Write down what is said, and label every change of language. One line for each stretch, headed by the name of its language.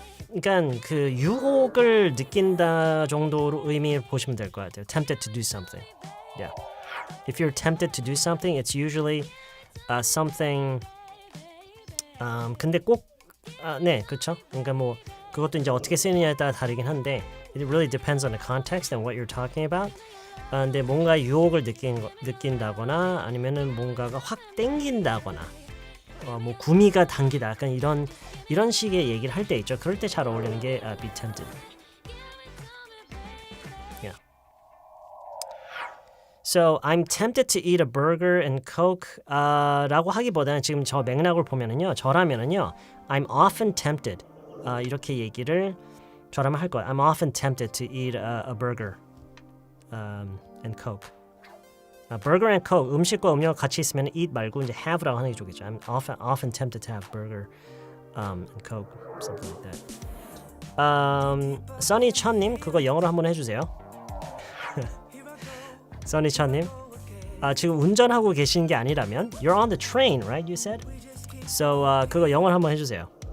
Korean: 그러니까 그 유혹을 느낀다 정도로 의미를 보시면 될 것 같아요.
English: Tempted to do something. Yeah. If you're tempted to do something, it's usually something.
Korean: 근데 꼭 네, 그렇죠. 그러니까 뭐 그것도 이제 어떻게 쓰느냐에 따라 다르긴 한데,
English: it really depends on the context and what you're talking about.
Korean: 근데 뭔가 유혹을 느낀다거나 아니면은 뭔가가 확 땡긴다거나, 뭐 구미가 당기다, 약간 이런 식의 얘기를 할 때 있죠. 그럴 때 잘 어울리는 게 be tempted.
English: Yeah. So I'm tempted to eat a burger and coke.
Korean: 라고 하기보다는 지금 저 맥락을 보면은요, 저라면은요,
English: I'm often tempted.
Korean: 이렇게 얘기를 저라면 할 거예요.
English: I'm often tempted to eat a burger and coke. burger and coke,
Korean: 음식과 음료가 같이 있으면 eat 말고 이제 have라고 하는 게 좋겠죠.
English: I'm often tempted to have burger and coke, something like that.
Korean: 써니 천님, 그거 영어로 한번 해주세요. 써니 천님, 지금 운전하고 계신 게 아니라면
English: you're on the train, right? You said.
Korean: So 그거 영어로 한번 해주세요.